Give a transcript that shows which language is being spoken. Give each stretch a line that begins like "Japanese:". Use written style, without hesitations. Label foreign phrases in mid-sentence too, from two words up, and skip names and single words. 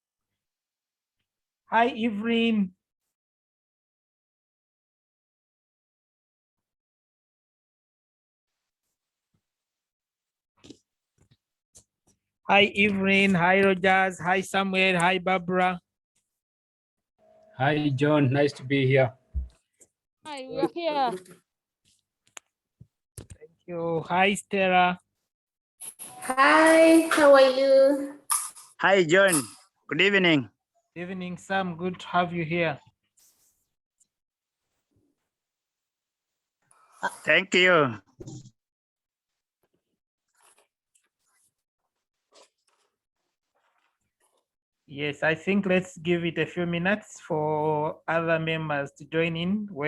English: Hi, Evelyn. Hi, Evelyn. Hi, Rogers. Hi, Samuel. Hi, Barbara. Hi, John. Nice to be here. Hi, we are here. Thank you. Hi, Stella. Hi, how are you? Hi, John. Good evening. Evening, Sam. Good to have you here. Thank you. Yes, I think let's give it a few minutes for other members to join in.